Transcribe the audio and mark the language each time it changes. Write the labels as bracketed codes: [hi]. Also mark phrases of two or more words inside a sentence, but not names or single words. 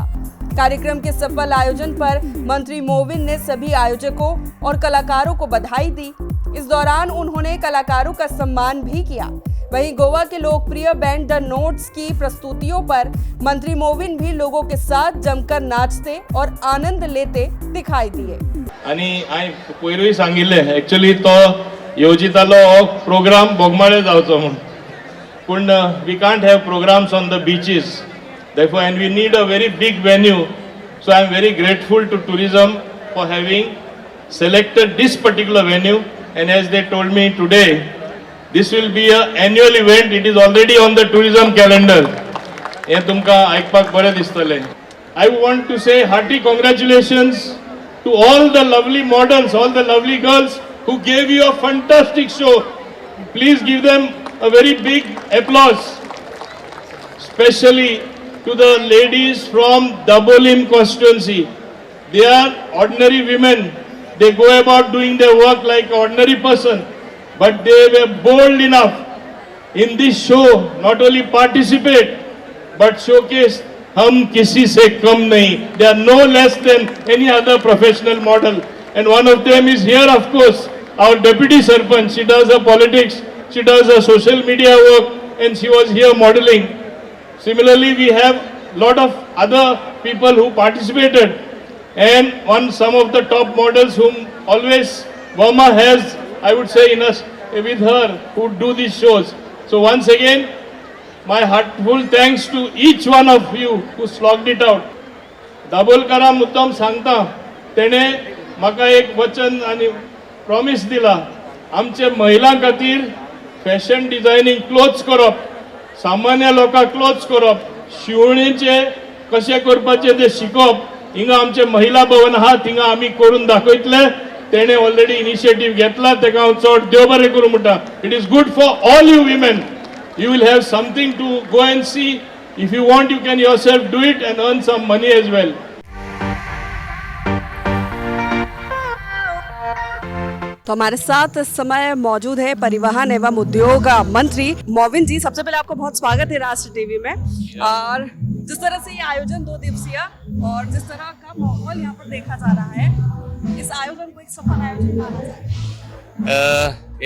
[hi] कार्यक्रम के सफल आयोजन पर मंत्री मोविन ने सभी आयोजकों और कलाकारों को बधाई दी। इस दौरान उन्होंने कलाकारों का सम्मान भी किया। वहीं गोवा के लोकप्रिय बैंड द नोट्स की प्रस्तुतियों पर मंत्री मोविन भी लोगों के साथ जमकर नाचते और आनंद लेते दिखाई दिए। [kok] आणि हांवें पयरूय सांगिल्लें एक्चुअली तो येवजितालो हो प्रोग्राम बोगमाळे जावचो म्हूण, पूण [en] we can't have programs on the beaches, therefore and we need a very big venue, so I am very grateful to tourism for having selected this particular venue. And as they told me today, this will be an annual event. It is already on the tourism calendar. [kok] हे तुमका आयकपाक बरें दिसतलें. [en] I want to say hearty congratulations to all the lovely models, all the lovely girls who gave you a fantastic show. Please give them a very big applause, especially to the ladies from Dabolim constituency. They are ordinary women. They go about doing their work like an ordinary person, but they were bold enough in this show not only participate but showcase [hi] हम किसी से कम नहीं. [en] They are no less than any other professional model, and one of them is here, of course, our deputy Sarpanch. She does her politics, she does her social media work, and she was here modeling. Similarly, we have lot of other people who participated, and some of the top models whom always Burma has, I would say, in us with her, who do these shows. So once again, my heartful thanks to each one of you who slogged it out. [kok] दाबोलकरा मुद्दाम सांगता तेणे म्हाका एक वचन आनी प्रॉमिस दिला, आमचे महिलां खातीर [en] fashion designing clothes [kok] करप, सामान्य लोकांक क्लोथ्स करप, शिवणीचे कशें करपाचें तें शिकप, हिंगा आमचे महिला भवन आहा थिंगा आमी करून दाखयतले. तेणे [en] already initiative [kok] घेतला, तेका हांव चड देव बरें करूं म्हणटा. [en] It is good for all you women. You will have something to go and see. If you want, you can yourself do it and earn some money as well. [hi] तो हमारे साथ इस समय मौजूद है परिवहन एवं उद्योग मंत्री मोविन जी. सबसे पहले आपको बहुत स्वागत है राष्ट्र टीवी में. और जिस तरह से ये आयोजन 2 दिवसीय और जिस तरह का माहौल यहाँ पर देखा जा रहा है, इस आयोजन को एक सफल आयोजन माना जाए.